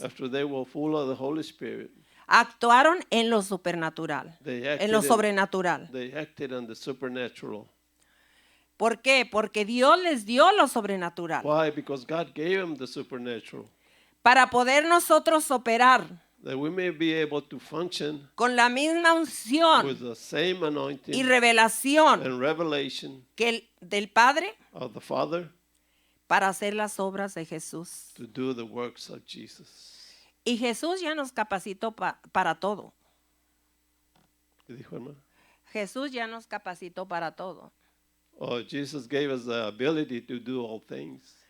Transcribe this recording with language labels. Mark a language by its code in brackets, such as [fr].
[en] After they were full of the Holy Spirit, [es] actuaron en lo supernatural, [en] they [es] en lo sobrenatural. [en] they acted on the supernatural. [es] ¿Por qué? Porque Dios les dio lo sobrenatural [en] Why? Because God gave them the supernatural, [es] para poder nosotros operar [en] that we may be able to function [es] con la misma unción [en] with the same anointing [es] y revelación [en] and revelation [es] que del Padre [en] of the Father [es] para hacer las obras de Jesús. [en] to do the works of Jesus. [es] Y Jesús ya nos capacitó para todo. ¿Qué dijo, hermano? Jesús ya nos capacitó para todo. [en] Oh, Jesus gave us the ability to do all things.